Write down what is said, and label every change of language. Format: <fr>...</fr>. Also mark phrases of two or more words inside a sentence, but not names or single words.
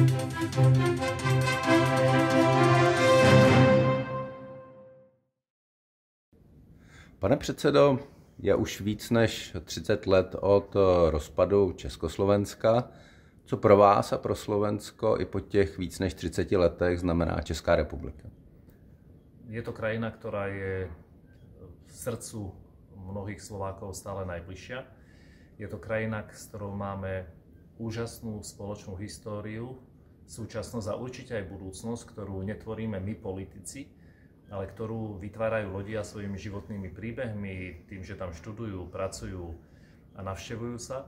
<cs>Pane předsedo, je už víc než 30 let od rozpadu Československa. Co pro vás a pro Slovensko i po těch víc než 30 letech znamená Česká republika?</cs> <sk>Je to krajina, ktorá je v srdcu mnohých Slovákov stále najbližšia. Je to krajina, s ktorou máme úžasnú spoločnú históriu, súčasnosť a určite aj budúcnosť, ktorú netvoríme my politici, ale ktorú vytvárajú ľudia svojimi životnými príbehmi, tým, že tam študujú, pracujú a navštevujú sa.</sk>